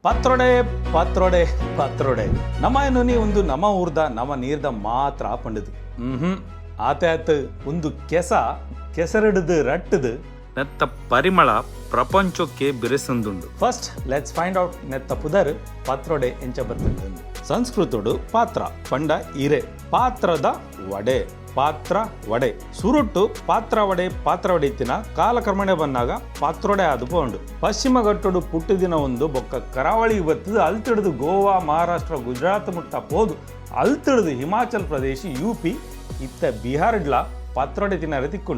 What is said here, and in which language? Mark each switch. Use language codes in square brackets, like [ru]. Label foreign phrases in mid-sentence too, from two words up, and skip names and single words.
[tcy] ಪಾತ್ರೊಡೆ ಪಾತ್ರೊಡೆ ಪಾತ್ರೊಡೆ ನಮ ಎನ್ನುನಿ ಒಂದು ನಮ ಊರ್ದ ನಮ ನೀರ್ದ ಮಾತ್ರ ಪಂಡದು ಆತ ಒಂದು ಕೆಸರಿಡದು ರಟ್ಟದು ನೆತ್ತ ಪರಿಮಳ ಪ್ರಪಂಚಕ್ಕೆ ಬಿರೆಸಂದುಂಡು. [en] first let's find out [tcy] ನೆತ್ತ ಪುದರ್ ಪಾತ್ರೊಡೆ ಎಂಚ ಬರ್ತದೆ. ಸಂಸ್ಕೃತೋಡು ಪಾತ್ರ ಪಂಡ ಇರೆ ಪಾತ್ರದ ವಡೆ ಪಾತ್ರ ವಡೆ ಸುರುಟ್ಟು ಪಾತ್ರ ವಡೆ ಇತ್ತಿನ ಕಾಲಕ್ರಮಣೆ ಬಂದಾಗ ಪಾತ್ರೊಡೆ ಆದು ಪೋಂಡು. ಪಶ್ಚಿಮ ಘಟ್ಟೋಡು ಪುಟ್ಟಿದಿನ ಒಂದು ಬೊಕ್ಕ ಕರಾವಳಿ ಬತ್ತದು ಅಲ್ತಿಡ್ದು ಗೋವಾ ಮಹಾರಾಷ್ಟ್ರ ಗುಜರಾತ್ ಮುಟ್ಟ ಪೋದು ಅಲ್ತಿಡ್ದು ಹಿಮಾಚಲ್ ಪ್ರದೇಶ UP ಇತ್ತ ಬಿಹಾರ್ಡ್ಲ ಪಾತ್ರೊಡೆ ತಿನ್ನರೆ ತಿಕ್ಕೊಂಡು.